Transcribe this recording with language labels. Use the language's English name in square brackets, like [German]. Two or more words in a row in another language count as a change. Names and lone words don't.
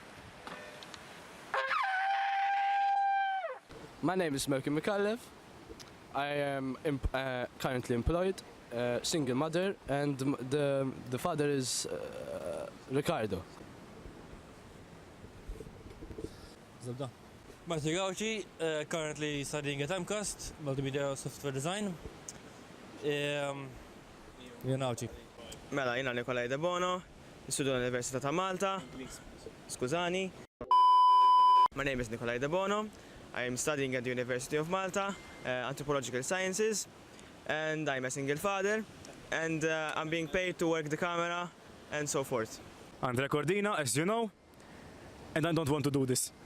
[English] My name is Merkin Mikhailov. I am currently employed, single mother, and the father is Ricardo. Zibda. Marty Gauci, currently studying at MCAST, Multimedia Software Design. Gauci. [Maltese] Mela, jina Nikolaj De Bono, studio l-Università ta' Malta. Skużani. [English] My name is Nikolaj De Bono. I am studying at the University of Malta, Anthropological Sciences, and I'm a single father, and I'm being paid to work the camera and so forth. Andrea Cordina, as you know, and I don't want to do this.